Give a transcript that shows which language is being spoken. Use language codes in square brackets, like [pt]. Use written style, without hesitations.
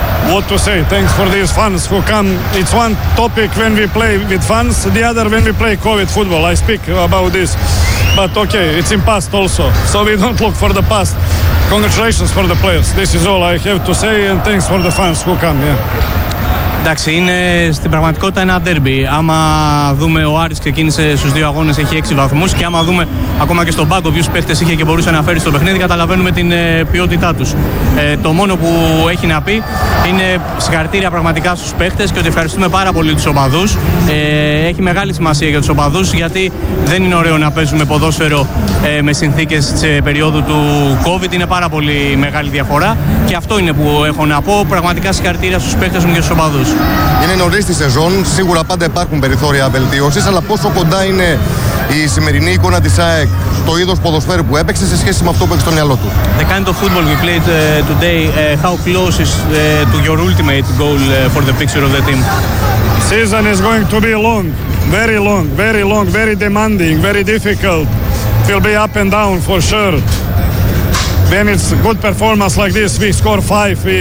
[en] What to say? Thanks for these fans who come. It's one topic when we play with fans, the other when we play COVID football. I speak about this. But okay, it's in past also. So we don't look for the past. Congratulations for the players. This is all I have to say and thanks for the fans who come. Yeah. [el] Εντάξει, είναι στην πραγματικότητα ένα ντέρμπι. Άμα δούμε, ο Άρης ξεκίνησε στους δύο αγώνες, έχει 6 βαθμούς. Και άμα δούμε ακόμα και στον πάγκο ποιους παίχτες είχε και μπορούσε να φέρει στο παιχνίδι, καταλαβαίνουμε την ποιότητά τους. Το μόνο που έχει να πει είναι συγχαρητήρια πραγματικά στους παίχτες και ότι ευχαριστούμε πάρα πολύ τους οπαδούς. Έχει μεγάλη σημασία για τους οπαδούς, γιατί δεν είναι ωραίο να παίζουμε ποδόσφαιρο με συνθήκες σε περίοδου του COVID. Είναι πάρα πολύ μεγάλη διαφορά. Και αυτό είναι που έχω να πω. Πραγματικά συγχαρητήρια στους παίχτες μου και στους οπαδούς. Είναι νωρίς τη σεζόν, σίγουρα πάντα υπάρχουν περιθώρια βελτίωσης, αλλά πόσο κοντά είναι η σημερινή εικόνα της ΑΕΚ, το είδος ποδοσφαίρου που έπαιξε σε σχέση με αυτό που έχει στο μυαλό του? [en] The kind of football we played today, how close is to your ultimate goal for the picture of the team? Season is going to be long, very long, very long, very demanding, very difficult. It will be up and down for sure. When it's good performance like this, we score 5.